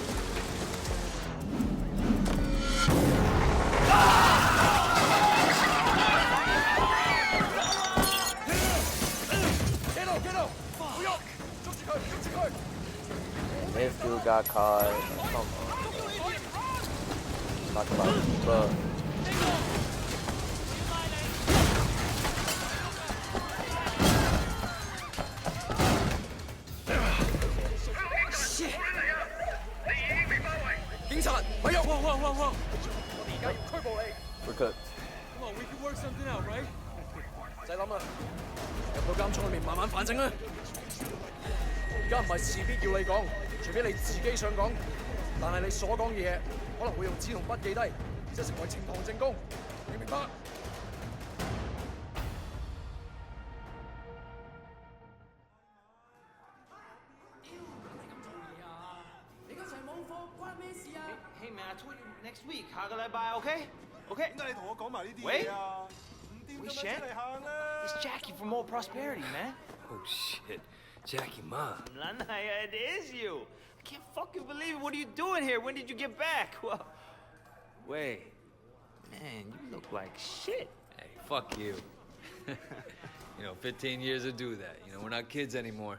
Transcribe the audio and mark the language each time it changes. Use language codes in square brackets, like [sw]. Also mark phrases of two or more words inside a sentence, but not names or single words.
[en] This dude got caught. Come on. Talk about bug. Shit! [yue] 警察，咪喐！哇！我哋而家要拘捕你。 [en] We're cooked. Come on, we can work something out, right? [yue] 唔使諗啦，入到監倉裏面慢慢反省啦。而家唔係事必要你講，除非你自己想講。但係你所講嘅嘢可能會用紙同筆記低，就成為呈堂證供。你明白？ [en] Hey man, I told you next week. [yue] 下個禮拜 OK? OK? 點解你同我講埋呢啲喂嘢啊？唔掂咁樣 [en] Shen? [yue] 出嚟行啦！ [en] It's Jackie from More Prosperity, man. Oh shit, Jackie Ma. Lanaya, it is you. I can't fucking believe it. What are you doing here? When did you get back? Well, wait. Man, you look like shit. Hey, fuck you. You know, 15 years to do that. You know, we're not kids anymore.